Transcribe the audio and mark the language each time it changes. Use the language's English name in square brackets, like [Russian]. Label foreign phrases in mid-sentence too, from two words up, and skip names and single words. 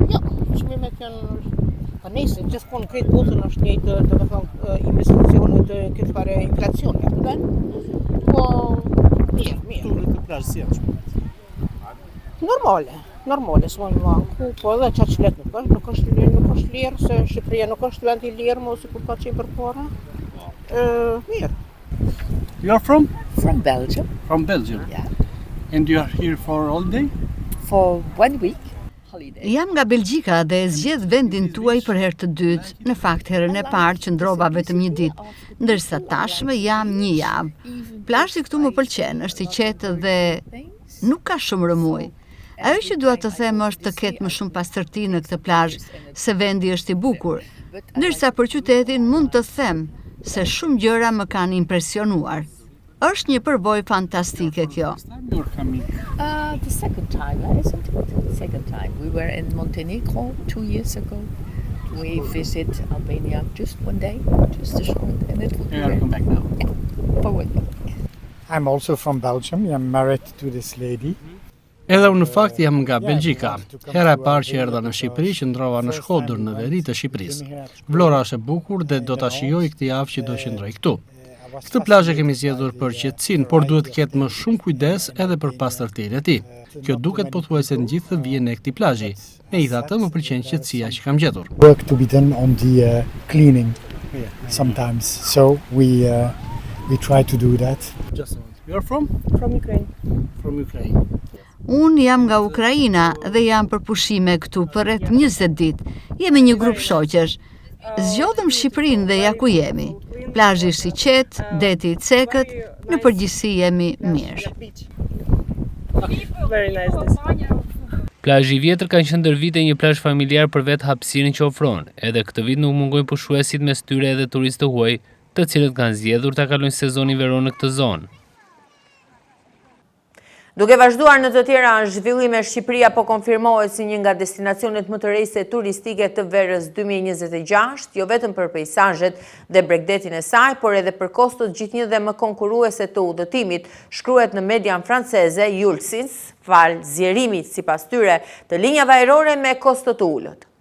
[Albanian] Jo, çmimet janë pa nesër, gjithmonë krejt botën është njëjtë, domethënë investicionet këtë fare inflacioni, apo kupton? Po mirë. Turët të plazh si janë çmimet? Normale, s'mon manku, po edhe qa që letë nuk është lirë, se Shqipëria nuk është vend i lirë, mos i kur ka qenë për para. Mirë. [English] You're from? From Belgium. From Belgium? Yeah. And you are here for all day? For 1 week. Holiday. [Albanian] Jam nga Belgjika dhe zgjedh vendin tuaj për herë të dytë. Në fakt herën e parë qëndrova vetëm një ditë, ndërsa tashmë jam një javë. Plazhi këtu më pëlqen, është i qetë dhe nuk ka shumë rëmuj. Ajo që dua të them është të ketë më shumë pastërti në këtë plazh, se vendi është i bukur. Ndërsa për qytetin mund të them se shumë gjëra më kanë impresionuar. Është një përvojë fantastike kjo. [English] The second time, isn't it? Second time. We were in Montenegro 2 years ago. We visit Albania just 1 day, just a short, and it will be I'll come back now. Yeah, forward. I'm also from Belgium. I'm married to this lady. [Albanian] Edhe unë në fakt jam nga Belgjika. Hera e parë që erdha në Shqipëri që ndrova në Shkodër në veri të Shqipërisë. Vlora është e bukur dhe do ta shijoj këtë javë që do qëndroj këtu. Këtë plazh e kemi zgjedhur për qetësinë, por duhet të ketë më shumë kujdes edhe për pastërtinë e tij. Kjo duket pothuajse në gjithë vjen e këtij plazhi. Megjithatë, më pëlqen qetësia që kam gjetur. [English] Work to be done on the cleaning sometimes. So we try to do that. You're from? From Ukraine. From Ukraine. [Albanian] Unë jam nga Ukraina dhe jam për pushime këtu për rreth 20 ditë. Jemi një grup shoqësh. Zgjodhëm Shqipërinë dhe ja ku jemi. Plazhi është i qetë, deti i cekët, në përgjithësi jemi mirë. [English] Very nice this. [Albanian] Plazhi i vjetër ka qenë vite një plazh familjar për vetë hapësirën që ofron. Edhe këtë vit nuk mungojnë pushuesit mes tyre edhe turistë të huaj, të cilët kanë zgjedhur ta kalojnë sezonin veror në këtë zonë. Duke vazhduar në të tjera zhvillime, Shqipëria po konfirmohet si një nga destinacionet më të rejse turistike të verës 2026, jo vetëm për pejsazhet dhe bregdetin e saj, por edhe për kostot gjithnjë dhe më konkurruese të udhëtimit, shkruhet në median franceze Julsins, fal zjerimit sipas tyre të linjave ajrore me kosto të ulët.